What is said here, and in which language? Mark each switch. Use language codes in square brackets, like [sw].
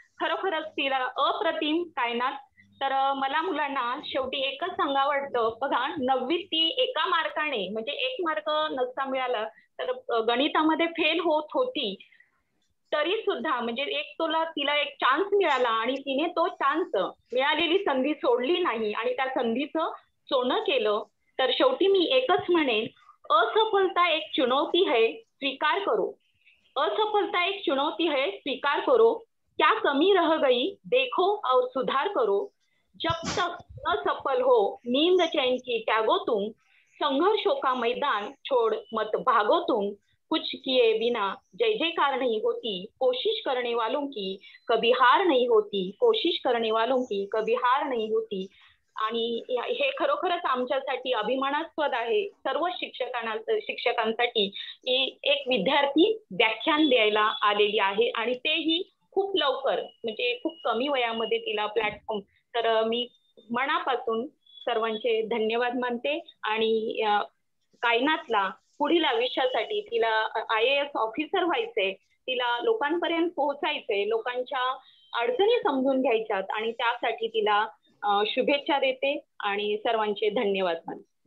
[mr] खरोखरच तिला अप्रतिम कायनात. तर मला मुलांना शेवटी एकच सांगावं वाटतं, बघा 9वीत ती एका मार्काने म्हणजे 1 मार्क नसता मिळाला तर गणितामध्ये फेल होत होती, तरी सुद्धा म्हणजे तिला एक चान्स मिळाला आणि तिने तो चान्स, मिळालेली संधी सोडली नाही आणि त्या संधीचं सोनं केलं. तर शेवटी मी एकच म्हणेन, [hi] असफलता एक चुनौती है, स्वीकार करो. असफलता एक चुनौती है, स्वीकार करो. क्या कमी रह गई, देखो और सुधार करो. जब तक न सफल हो, नींद चैन की त्यागो तुम. संघर्षों का मैदान छोड़ मत भागो तुम. कुछ किए बिना जय जयकार नहीं होती, कोशिश करने वालों की कभी हार नहीं होती. कोशिश करने वालों की कभी हार नहीं होती. [mr] आणि हे खरोखरच आमच्यासाठी अभिमानास्पद आहे सर्व शिक्षकांसाठी की एक विद्यार्थी व्याख्यान द्यायला आलेली आहे आणि तेही खूप लवकर म्हणजे खूप कमी वयामध्ये तिला प्लॅटफॉर्म, तर मी मनापासून सर्वांचे धन्यवाद मानते आणि कायनातला पुढील आयुष्यासाठी तिला IAS ऑफिसर व्हायचंय, तिला लोकांपर्यंत पोहोचायचंय, लोकांच्या अडचणी समजून घ्यायच्यात आणि त्यासाठी तिला शुभेच्छा देते आणि सर्वांचे धन्यवाद मानते.